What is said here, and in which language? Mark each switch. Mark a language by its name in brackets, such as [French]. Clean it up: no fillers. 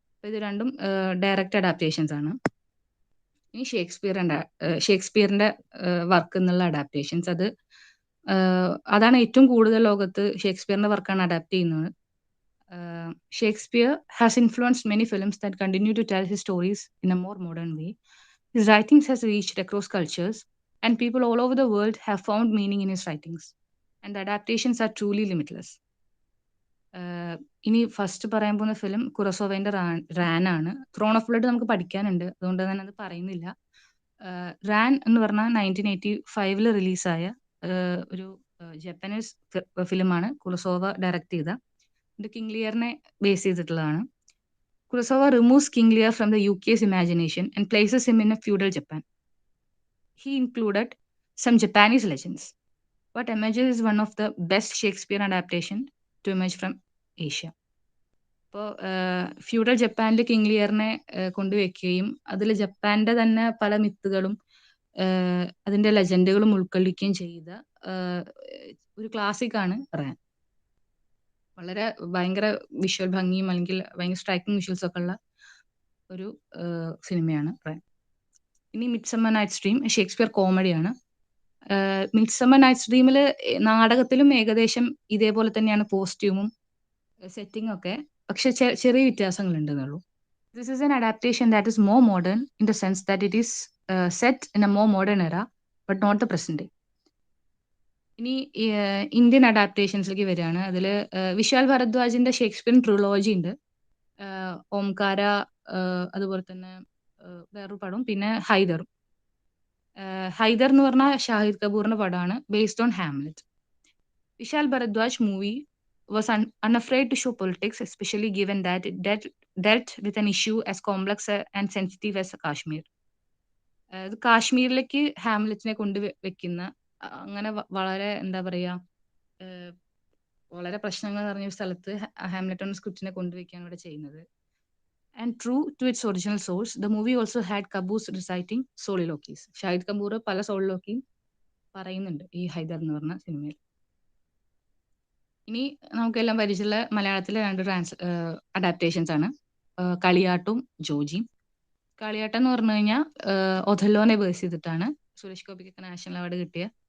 [Malayalam] ഇത് രണ്ടും direct adaptations ആണ്. ഇനി ഷേക്സ്പിയറിന്റെ വർക്ക് എന്നുള്ള അഡാപ്റ്റേഷൻസ്, അതാണ് ഏറ്റവും കൂടുതൽ ലോകത്ത് ഷേക്സ്പിയറിന്റെ വർക്കാണ് അഡാപ്റ്റ് ചെയ്യുന്നത്. [English] Shakespeare has influenced many films that continue to tell his stories in a more modern way. His writings has reached across cultures, and people all over the world have found meaning in his writings. And the adaptations are truly limitless. [Malayalam] ഇനി first പറയാൻ പോകുന്ന film കുറസോവയുടെ Rann ആണ്. Thrown of blood നമുക്ക് പഠിക്കാനുണ്ട്, അതുകൊണ്ട് തന്നെ അത് പറയുന്നില്ല. റാൻ എന്ന് പറഞ്ഞാൽ 1985 റിലീസായ ഒരു ജപ്പാനീസ് ഫിലിമാണ്. കുറസോവ ഡയറക്റ്റ് ചെയ്ത. ഇത് കിങ് ലിയറിനെ ബേസ് ചെയ്തിട്ടുള്ളതാണ്. [English] Kurosawa removes King Lear from the UK's imagination and places him in a feudal Japan. He included some Japanese legends. What emerges is one of the best Shakespeare adaptation to emerge from Asia. [Malayalam] ഇപ്പോൾ feudal ജപ്പാനിൽ king ലിയറിനെ കൊണ്ടുവയ്ക്കുകയും അതിൽ ജപ്പാന്റെ തന്നെ പല മിത്തുകളും അതിന്റെ ലെജൻഡുകളും ഉൾക്കൊള്ളിക്കുകയും ചെയ്ത ഒരു ക്ലാസിക്കാണ് റാൻ. വളരെ ഭയങ്കര വിഷ്വൽ ഭംഗിയും അല്ലെങ്കിൽ ഭയങ്കര സ്ട്രൈക്കിംഗ് വിഷ്വൽസ് ഒക്കെ ഉള്ള ഒരു സിനിമയാണ് റാൻ. ഇനി മിഡ്സമ്മർ നൈറ്റ്സ് ഡ്രീം ഷേക്സ്പിയർ കോമഡിയാണ്. മിഡ്സമ്മർ നൈറ്റ്സ് ഡ്രീമിൽ നാടകത്തിലും ഏകദേശം ഇതേപോലെ തന്നെയാണ് കോസ്റ്റ്യൂമും സെറ്റിംഗ് ഒക്കെ, പക്ഷെ ചെറിയ വ്യത്യാസങ്ങളുണ്ടെന്നുള്ളൂ. [English] This is an adaptation that is more modern in the sense that it is set in a more modern era but not the present day. [Malayalam] ഇനി Indian അഡാപ്റ്റേഷൻസിലേക്ക് വരികയാണ്. അതിൽ വിശാൽ ഭരദ്വാജിന്റെ ഷേക്സ്പിയർ ട്രിലോജി ഉണ്ട്. ഓംകാര, അതുപോലെ തന്നെ വേറൊരു പടവും, പിന്നെ ഹൈദറും. ഹൈദർ എന്ന് പറഞ്ഞാൽ ഷാഹിദ് കപൂറിന്റെ പടമാണ്, based on Hamlet. [English] Vishal Bhardwaj movie was unafraid to show politics, especially given that it dealt with an issue as complex and sensitive as Kashmir. [Malayalam] ഇത് കാശ്മീരിലേക്ക് ഹാംലെറ്റിനെ കൊണ്ടുവെക്കുന്ന അങ്ങനെ വളരെ എന്താ പറയാ വളരെ പ്രശ്നങ്ങൾ നിറഞ്ഞ ഒരു സ്ഥലത്ത് ഹാംലെറ്റ് സ്ക്രിപ്റ്റിനെ കൊണ്ടുവയ്ക്കുകയാണ് ഇവിടെ ചെയ്യുന്നത്. [English] And true to its original source, the movie also had Kapoor's reciting soliloquies. [Malayalam] Shahid Kapoor പല സോളിലോക്കിയും പറയുന്നുണ്ട് ഈ ഹൈദർ എന്ന് പറഞ്ഞ സിനിമയിൽ. ഇനി നമുക്കെല്ലാം പരിചയമുള്ള മലയാളത്തിലെ 2 അഡാപ്റ്റേഷൻസ് ആണ്, കളിയാട്ടും ജോജിയും. കളിയാട്ടം എന്ന് പറഞ്ഞു കഴിഞ്ഞാൽ ഒഥല്ലോനെ ബേസ് ചെയ്തിട്ടാണ്. സുരേഷ് ഗോപിക്കൊക്കെ നാഷണൽ അവാർഡ് കിട്ടിയ.